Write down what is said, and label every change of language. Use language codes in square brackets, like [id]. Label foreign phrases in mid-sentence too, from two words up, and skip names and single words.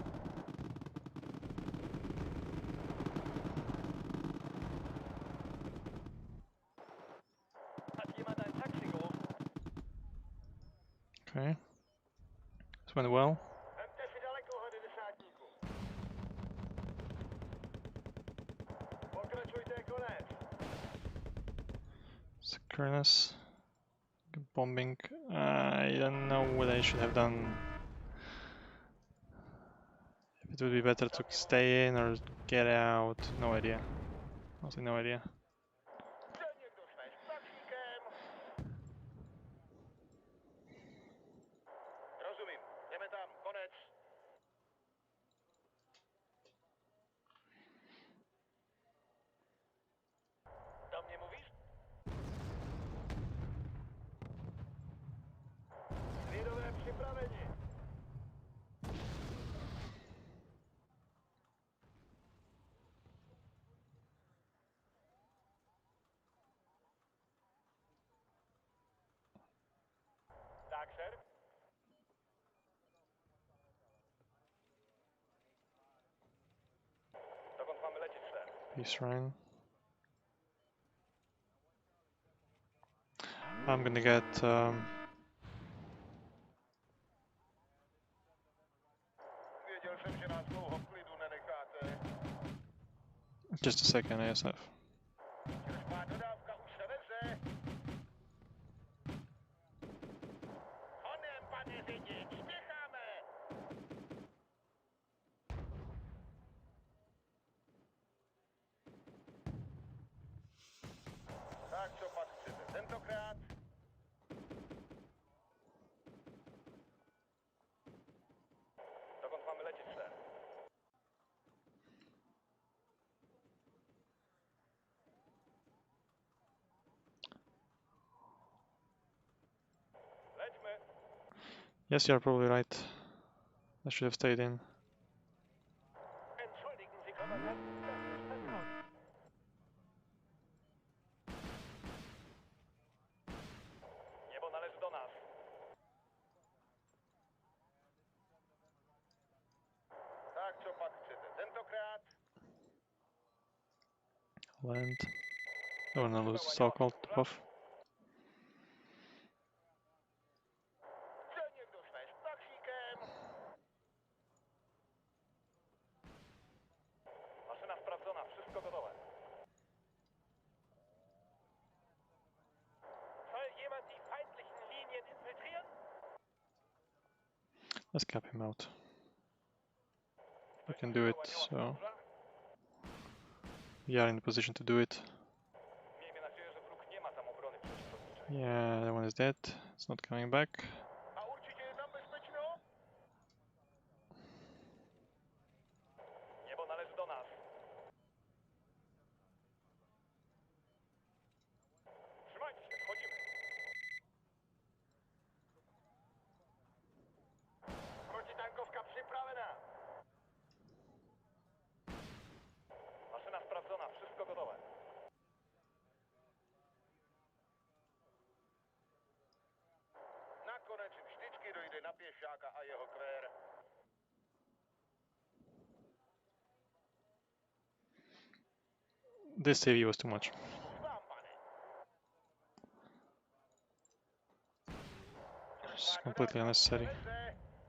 [de] Hat jemand ein Taxi gerufen? [en] Okay. This went well. [cs] Vemte si dalekohled, desátníku. Pokračujte, konec. [en] Synchronous. Bombing. I don't know what I should have done. If it would be better to stay in or get out. No idea. Honestly, no idea. [cs] Chce někdo svést taxíkem? Rozumím. Jdeme tam, konec. Do mě mluvíš? Lidové připraveni. [pl] Tak, sir. Dokąd mamy lecieć, sir? [en] Peace Ryan. I'm gonna get [cs] Věděl jsem, že nás dlouho v klidu nenecháte. [en] just a second ASF. [cs] Těžká dodávka už se veze. Honem, pane řidič, spěcháme. Tak, co pak chcete tentokrát? [pl] Dokąd mamy lecieć, sir? Lećmy. [en] Yes, you're probably right. I should have stayed in. [de] Entschuldigen Sie, Kommandant, das ist vertraulich. [pl] Niebo należy do nas. [cs] Tak, co pak chcete tentokrát? [en] Land. Don't wanna lose the so-called buff. [cs] Chce někdo svést taxíkem? [pl] Maszyna sprawdzona, wszystko gotowe. [de] Soll jemand die feindlichen Linien infiltrieren? [en] Let's cap him out. We can do it, so we are in the position to do it. [pl] Miejmy nadzieję, że wróg nie ma tam obrony przeciwlotniczej. [en] Yeah, that one is dead. It's not coming back. [cs] A určitě je tam bezpečno? [pl] Niebo należy do nas. Trzymajcie się, wchodzimy. [cs] Protitankowka připravena. [pl] Maszyna sprawdzona, wszystko gotowe. [cs] Nakonec vždycky dojde na pěšáka a jeho kvér. [en] This CV was too much. [cs] Vám, pane. [en] It's completely unnecessary. [cs] Veze.